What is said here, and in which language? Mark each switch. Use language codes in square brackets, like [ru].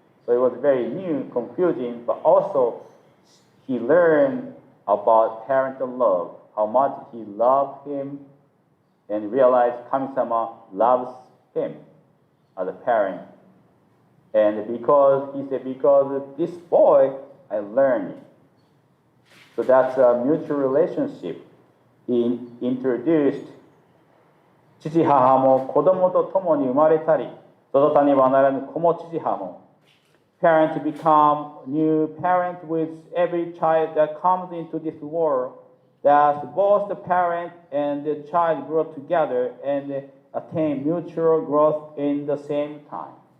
[en] So it was very new, confusing, but also he learned about parental love, how much he loved him, and realized Kami-sama loves him as a parent. And because of this boy, I learned it. So that's a mutual relationship. He introduced [ja] 父母も子供と共に生まれたり、育たねばならぬ子も父母も。 [en] Parents become new parents with every child that comes into this world. Thus, both the parent and the child grow together and attain mutual growth in the same time.